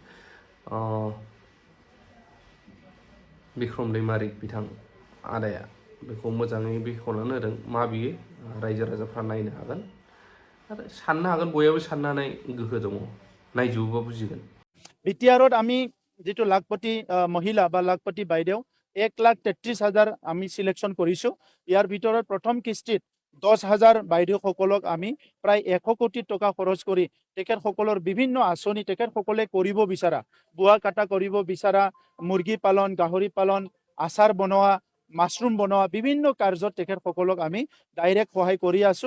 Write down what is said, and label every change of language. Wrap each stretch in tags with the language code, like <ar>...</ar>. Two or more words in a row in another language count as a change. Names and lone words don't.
<brx>बिक्रम दैमारि बिथां आदाया बेखौ मोजाङै बेखेवनानै होदों मा बियो रायजो राजाफ्रा नायनो हागोन आरो साननो हागोन बयबो साननानै गोहो दङ नायजोबोबा बुजिगोन</brx> <as>বিটিআৰত আমি জিতু লাখপতি মহিলা বা লাখপতি বাইদেউ 1,33,000 আমি সিলেকশন কৰিছো ইয়াৰ ভিতৰত প্ৰথম কিস্তিত 10,000 বাইদেউসকলক আমি প্ৰায় 100 কোটি টকা খৰচ কৰি তেখেতসকলৰ বিভিন্ন আঁচনি তেখেতসকলে কৰিব বিচৰা বুৱা কাটা কৰিব বিচৰা মুৰ্গী পালন গাহৰি পালন আচাৰ বনোৱা মাশৰুম বনোৱা বিভিন্ন কাৰ্যত তেখেতসকলক আমি ডাইৰেক্ট সহায় কৰি আছো</as>